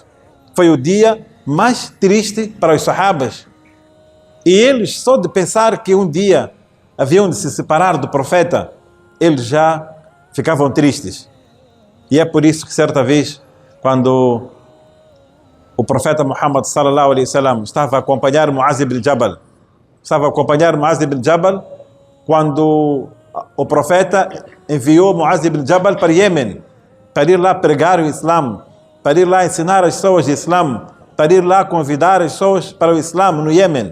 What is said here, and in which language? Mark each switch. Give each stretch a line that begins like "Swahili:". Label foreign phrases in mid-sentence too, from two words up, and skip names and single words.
Portuguese: Foi o dia mais triste para os sahabas. E eles, só de pensar que um dia haviam de se separar do profeta, eles já ficavam tristes. E é por isso que certa vez, quando o profeta Muhammad
Arabic: صلى الله عليه وسلم
Portuguese: estava a acompanhar Muaz ibn Jabal. Estava a acompanhar Muaz ibn Jabal quando o profeta enviou Muaz ibn Jabal para Iêmen, para ir lá pregar o Islã, para ir lá ensinar as pessoas o Islã, para ir lá convidar as pessoas para o Islã no Iêmen.